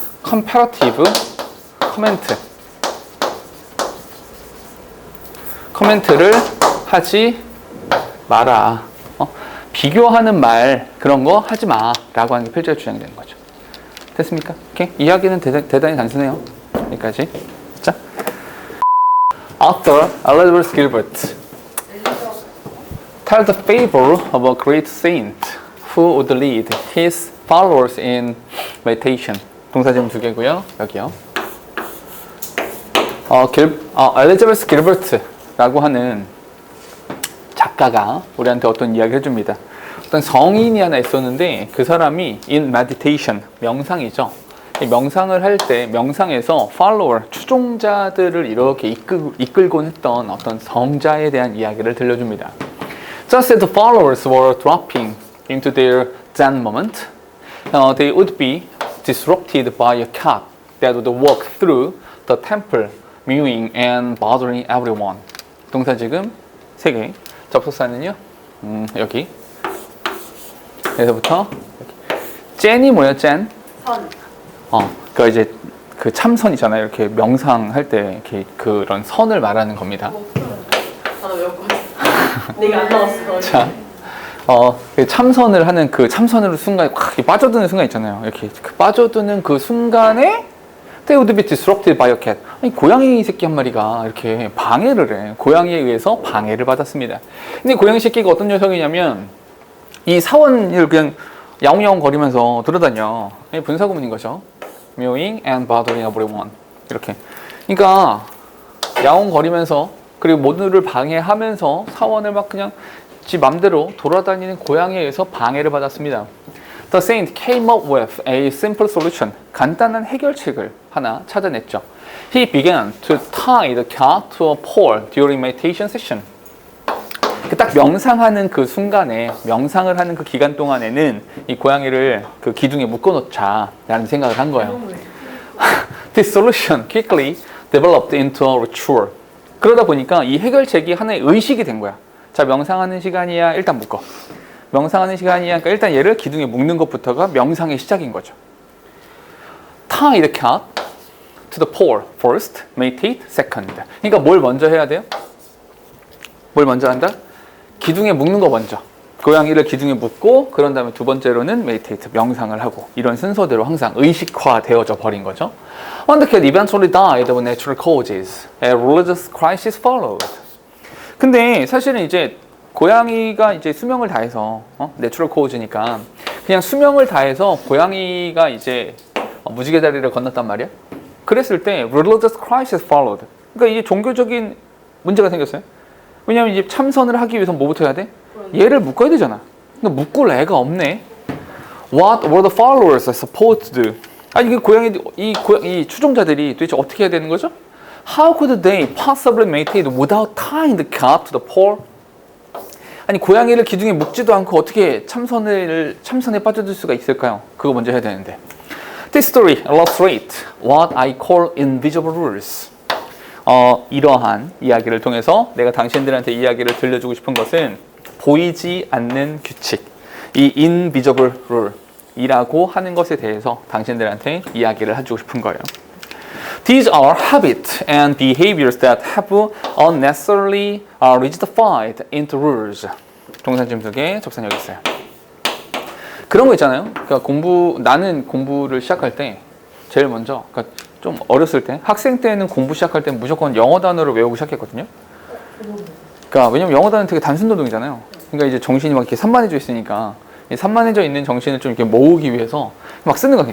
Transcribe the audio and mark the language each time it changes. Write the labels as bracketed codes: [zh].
[ko] 컴패러티브 코멘트를 하지 마라. 비교하는 말 그런 거 하지 마라고 하는 게 필자의 주장이 되는 거죠. 됐습니까? 오케이? 이야기는 대단히 단순해요. 여기까지. [en] 자, Author Elizabeth Gilbert tell the fable of a great saint who would lead his followers in meditation. [ko] 동사 지금 2개고요. 여기요. 엘리자베스 길버트라고 하는 작가가 우리한테 어떤 이야기를 해줍니다. 어떤 성인이 하나 있었는데 그 사람이 [en] in meditation, [ko] 명상이죠. 이 명상을 할 때 명상에서 follower, 추종자들을 이렇게 이끌곤 했던 어떤 성자에 대한 이야기를 들려줍니다. [en] Just as the followers were dropping into their Zen moment, they would be disrupted by a cat that would walk through the temple, mewing and bothering everyone. [ko] 동사 지금 3개. 접속사는요? 여기. 여기서부터 젠이 뭐야, 젠? 선. 그 이제 그 참선이잖아요. 이렇게 명상할 때 이렇게 그런 선을 말하는 겁니다. 단어 외웠거든. 내가 안 나왔어. 자, 그 참선을 하는 그 참선으로 순간에 확 빠져드는 순간 있잖아요. 이렇게 그 빠져드는 그 순간에 [en] They would be disrupted by a cat. [ko] 아니, 고양이 새끼 한 마리가 이렇게 방해를 해. 고양이에 의해서 방해를 받았습니다. 근데 고양이 새끼가 어떤 녀석이냐면 이 사원을 그냥 야옹야옹 거리면서 돌아다녀. 분사구문인 거죠. [en] Mewing and bothering everyone. [ko] 이렇게. 그러니까 야옹 거리면서 그리고 모두를 방해하면서 사원을 막 그냥 지 맘대로 돌아다니는 고양이에 의해서 방해를 받았습니다. [en] The saint came up with a simple solution. [ko] 간단한 해결책을 하나 찾아냈죠. [en] He began to tie the cat to a pole during meditation session. [ko] 딱 명상하는 그 순간에, 명상을 하는 그 기간 동안에는 이 고양이를 그 기둥에 묶어놓자라는 생각을 한 거예요. [en] This solution quickly developed into a ritual. [ko] 그러다 보니까 이 해결책이 하나의 의식이 된 거야. 자, 명상하는 시간이야. 일단 묶어. 명상하는 시간이야. 그러니까 일단 얘를 기둥에 묶는 것부터가 명상의 시작인 거죠. [en] Tie the cat to the pole first, meditate second. [ko] 그러니까 뭘 먼저 해야 돼요? 뭘 먼저 한다? 기둥에 묶는 거 먼저. 고양이를 기둥에 묶고 그런 다음에 두 번째로는 meditate, 명상을 하고 이런 순서대로 항상 의식화되어져 버린 거죠. [en] When the cat eventually died of natural causes, a religious crisis followed. [ko] 근데 사실은 이제 고양이가 이제 수명을 다해서 내추럴 코우즈니까 그냥 수명을 다해서 고양이가 이제 무지개 다리를 건넜단 말이야. 그랬을 때 [en] religious crisis followed. [ko] 그러니까 이게 종교적인 문제가 생겼어요. 왜냐하면 이제 참선을 하기 위해서 뭐부터 해야 돼? 얘를 묶어야 되잖아. 그러니까 묶을 애가 없네. [en] What were the followers supposed to do? [ko] 아니 이 추종자들이 도대체 어떻게 해야 되는 거죠? [en] How could they possibly maintain without tying the cat to the pole? [ko] 아니 고양이를 기둥에 묶지도 않고 어떻게 참선에 빠져들 수가 있을까요? 그거 먼저 해야 되는데. [en] This story illustrates what I call invisible rules. [ko] 이러한 이야기를 통해서 내가 당신들한테 이야기를 들려주고 싶은 것은 보이지 않는 규칙, 이 [en] invisible rule [ko] 이라고 하는 것에 대해서 당신들한테 이야기를 해주고 싶은 거예요. [en] These are habits and behaviors that have unnecessarily rigidified into rules. [ko] 동사짐 속에 접선 여기 있어요. 그런 거 있잖아요. 그러니까 나는 공부를 시작할 때 제일 먼저, 그러니까 좀 어렸을 때, 학생 때는 공부 시작할 때 무조건 영어 단어를 외우고 시작했거든요. 그러니까 왜냐면 영어 단어는 되게 단순 노동이잖아요. 그러니까 이제 정신이 막 이렇게 산만해져 있으니까 산만해져 있는 정신을 좀 이렇게 모으기 위해서 막 쓰는 거예요.